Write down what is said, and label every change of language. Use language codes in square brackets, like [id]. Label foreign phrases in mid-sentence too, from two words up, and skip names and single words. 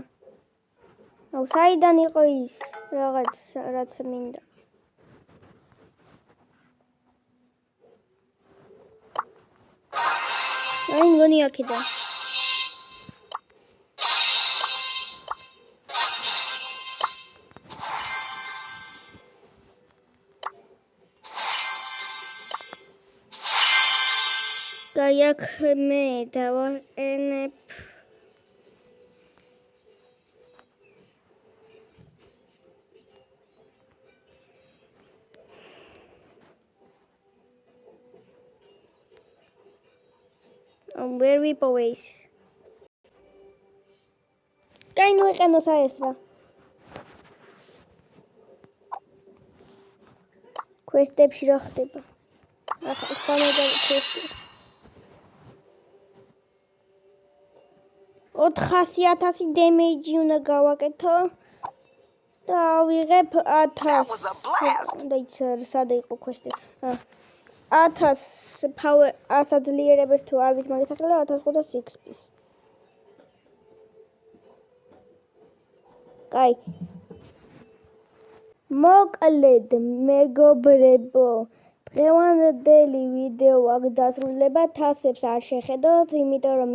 [ka] აუ საიდან იყო ის რაღაც რაც მინდა. აი გონი აქედან. და აქ მე დავაყენებ [en] where we always [ka] კაი ნუ ეყენო საესრა quest-ებში რა ხდება ახლა სანადა quest 400,000 damage უნდა გავაკეთო და ავიღებ 1000 [en] That was a blast. [ka] დაიცარ სადა იყო quest-ი 1000 power ასაძლიერებს თუ არ ვის მაგის ახლა 1500 XP-ს კაი მოკლედ მეგობრებო დღევანდელი ვიდეო აქ დასრულდება თასებს არ შეხედოთ იმიტომ რომ